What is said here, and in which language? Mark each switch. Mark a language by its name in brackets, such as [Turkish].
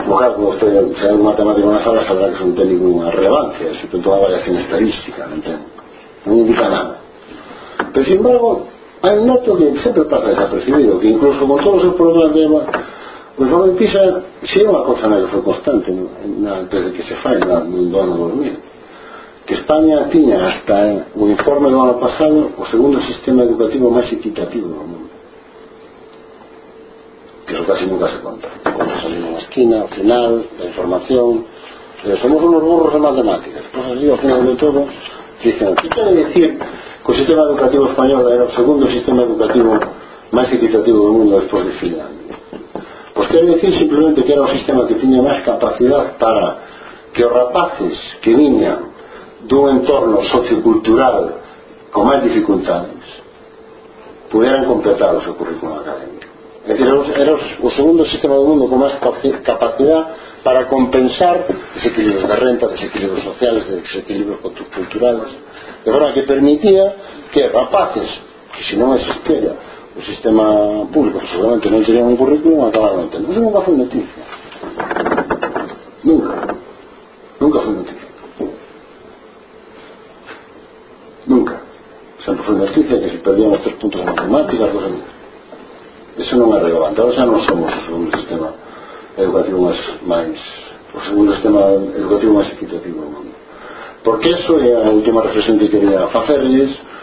[Spanish] Claro, como usted sea un matemático en la sala, sabrá que eso no tiene ninguna relevancia, es decir, toda variación estadística, ¿me entiendo? No indica nada. Pero sin embargo, hay un dato que siempre pasa desapercibido, que incluso con todos los problemas de pues cuando empieza, si era una cosa que fue constante, ¿no? Antes de que se falle, en el año 2000, [Galician] que España tiña hasta o informe do ano pasado o segundo sistema educativo máis equitativo do mundo. [Spanish] Que eso casi nunca se conta. Cuando salimos a la esquina, al final, la información, somos unos burros de matemáticas. Pues así, al final de todo, dicen, ¿qué quiere decir que el sistema educativo español era el segundo sistema educativo más equitativo del mundo después de Finlandia? Pues quiere decir simplemente que era un sistema que tenía más capacidad para que los rapaces que niñan de un entorno sociocultural con más dificultades pudieran completar su currículum académico. Es decir, era el segundo sistema del mundo con más capacidad para compensar desequilibrios de renta, desequilibrios sociales, desequilibrios culturales, de forma que permitía que rapaces, que si no existiera un sistema público, seguramente no tendrían un currículum, acabaran entendiendo. Eso nunca fue noticia. Nunca. Nunca fue noticia. Nunca. Siempre fue noticia que si perdíamos 3 puntos en matemáticas, 2 en... [Galician] Eso non é relevante. Ahora xa non somos o segundo sistema educativo máis o segundo sistema educativo máis equitativo do mundo. Porque eso é a última reflexión que quería facerles.